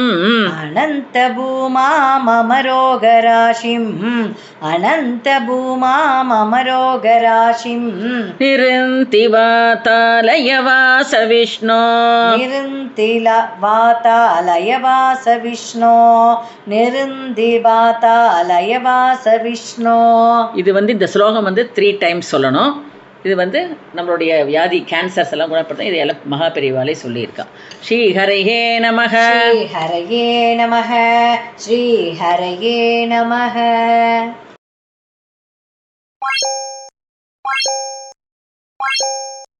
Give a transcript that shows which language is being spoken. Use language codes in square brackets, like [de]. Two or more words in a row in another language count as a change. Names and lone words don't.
[sa] अनन्तभूमा मम रोगराशिम् अनन्तभूमा मम रोगराशिम् निरन्ति वातालयवास विष्णो निरुन्दिवातालयवास विष्णो निरुन्दिवातालयवास विष्णो [ta] இது இந்த ஸ்லோகம் 3 டைம்ஸ் சொல்லணும். இது நம்மளுடைய வியாதி கேன்சர்ஸ் எல்லாம் குணப்படுத்த இது எல்லாம் மகா பெரியவாளே சொல்லியிருக்கா. [sa] श्री हरये नमः श्री हरये नमः श्री हरये नमः